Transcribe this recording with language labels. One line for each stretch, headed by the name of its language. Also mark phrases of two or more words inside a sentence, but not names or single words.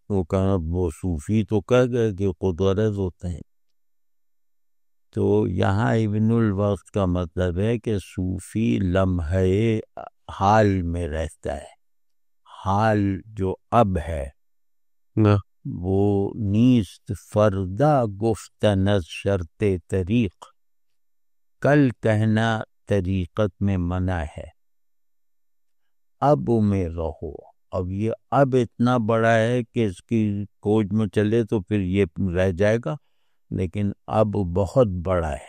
Urdu: وہ کہا وہ صوفی تو کہہ گئے کہ خود غرض ہوتے ہیں. تو یہاں ابن الوقت کا مطلب ہے کہ صوفی لمحے حال میں رہتا ہے. حال جو اب ہے وہ
Persian: نیست فردا گفتن از شرط طریق،
Urdu: کل کہنا طریقت میں منع ہے. اب میں رہو. اب یہ اب اتنا بڑا ہے کہ اس کی کھوج میں چلے تو پھر یہ رہ جائے گا، لیکن اب بہت بڑا ہے.